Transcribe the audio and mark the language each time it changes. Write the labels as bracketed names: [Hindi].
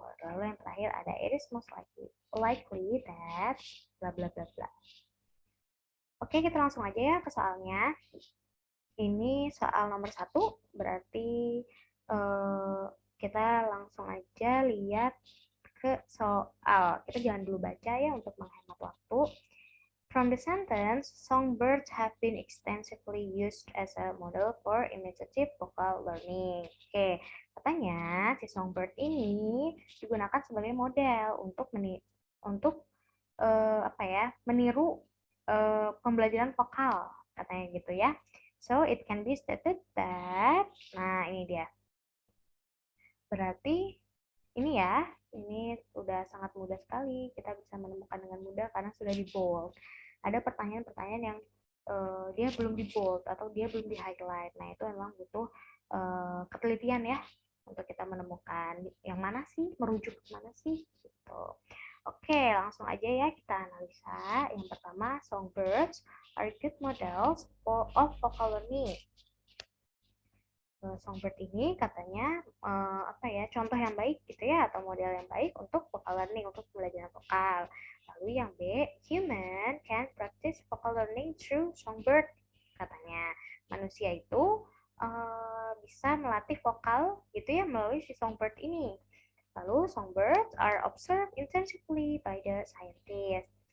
[Indonesian] Lalu yang terakhir ada [English] it is most likely that [Indonesian] bla bla bla bla. Oke, kita langsung aja ya ke soalnya. Ini soal nomor 1, berarti eh, kita langsung aja lihat ke soal. Kita jangan dulu baca ya untuk menghemat waktu. [English] From the sentence, songbirds have been extensively used as a model for imitative vocal learning. [Indonesian] Oke, katanya si songbird ini digunakan sebagai model untuk apa ya, meniru pembelajaran vokal katanya gitu ya. [English] So it can be stated that, [Indonesian] nah ini dia. Berarti ini ya, ini sudah sangat mudah sekali. Kita bisa menemukan dengan mudah karena sudah di bold. Ada pertanyaan-pertanyaan yang dia belum di bold atau dia belum di highlight. Nah itu memang butuh ketelitian ya untuk kita menemukan yang mana sih, merujuk ke mana sih gitu. Oke, langsung aja ya kita analisa. [English] Yang pertama, songbirds are good models of vocal learning. [Indonesian] Songbird ini katanya apa ya, contoh yang baik gitu ya, atau model yang baik untuk vocal learning, untuk pembelajaran vokal. Lalu yang B, [English] human can practice vocal learning through songbird. [Indonesian] Katanya manusia itu bisa melatih vokal gitu ya melalui si songbird ini. [English] Lalu songbirds are observed intensively by the scientists.